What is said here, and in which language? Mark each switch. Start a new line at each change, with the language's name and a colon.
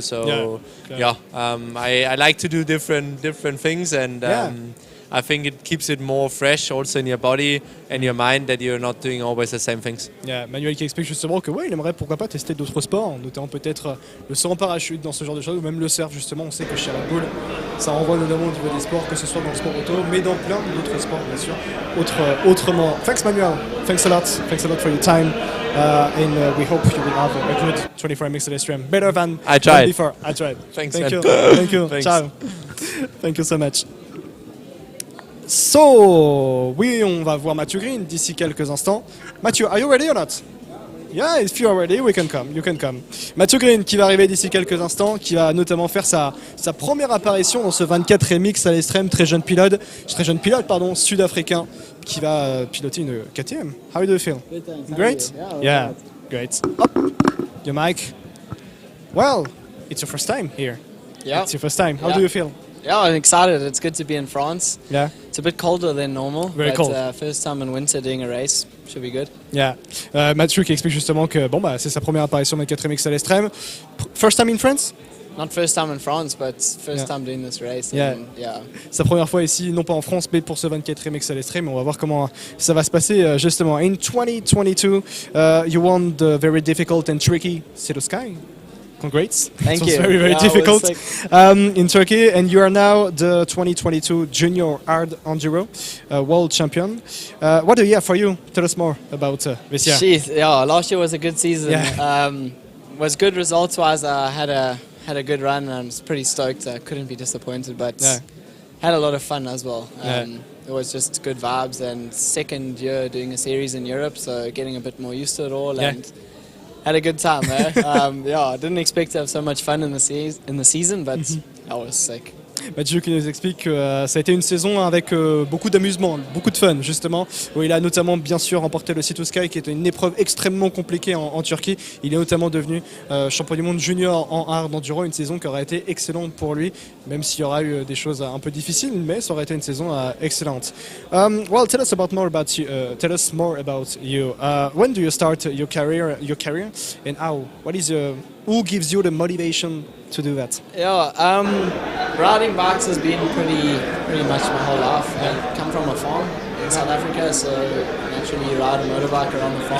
English: So I like to do different things, and I think it keeps it more fresh also in your body and your mind, that you're not doing always the same things.
French: Yeah, Manuel qui explique justement que il aimerait pourquoi pas tester d'autres sports, notamment peut-être le saut en parachute dans ce genre de choses, ou même le surf justement. On sait que chez Red Bull, ça renvoie notamment au niveau des sports, que ce soit dans le sport auto, mais dans plein d'autres sports bien sûr, autrement.
English: Thanks Manuel, thanks a lot for your time, and we hope you will have a good 24 MX ALESTREM, better than before. I tried. Thanks. Thank you. Thanks. Ciao. Thank you so much.
French: So, oui, on va voir Matthew Green d'ici quelques instants.
English: Matthew, are you ready or not? Yeah, if you are ready, we can come. You can come.
French: Matthew Green qui va arriver d'ici quelques instants, qui va notamment faire sa première apparition dans ce 24 remix à l'Estrem, très jeune pilote, sud-africain, qui va piloter une KTM.
English: How do you feel? Good, thanks. Great? Yeah, great. Up. Your mic. Well, it's your first time here. Yeah. It's your first time. How Yeah. do you feel? Yeah, I'm excited. It's good to be in France. Yeah. It's a bit colder than normal. Very but, cold. First time in winter doing a race. Should be good. Yeah.
French: Mathieu qui explique justement que c'est sa première apparition dans le 4 MX à l'Estrem.
English: First time in France? Not first time in France, but first Yeah. time doing this race. Yeah. And, yeah.
French: Sa première fois ici, non pas en France, mais pour ce 24 MX à l'Estrem. On va voir comment ça va se passer justement.
English: In 2022, you won the very difficult and tricky City Sky. Congrats. Thank It was you. very, very Yeah, it was difficult sick. in Turkey, and you are now the 2022 Junior Hard Enduro World Champion. What a year for you. Tell us more about this year. Jeez, yeah, last year was a good season. Yeah. Was good results wise. I had a good run and I was pretty stoked. I couldn't be disappointed, but Yeah. had a lot of fun as well. Yeah. It was just good vibes, and second year doing a series in Europe, so getting a bit more used to it all. Yeah. And had a good time there. I didn't expect to have so much fun in the season, but I was sick.
French: Mathieu qui nous explique que ça a été une saison avec beaucoup d'amusement, beaucoup de fun justement, où il a notamment bien sûr remporté le Sea2 Sky qui était une épreuve extrêmement compliquée en Turquie. Il est notamment devenu champion du monde junior en hard enduro, une saison qui aurait été excellente pour lui, même s'il y aura eu des choses un peu difficiles, mais ça aurait été une saison excellente.
English: Well, tell us more about you. When do you start your career, and how? Who gives you the motivation to do that? Yeah, riding bikes has been pretty much my whole life. I come from a farm in South Africa, so naturally you ride a motorbike around the farm.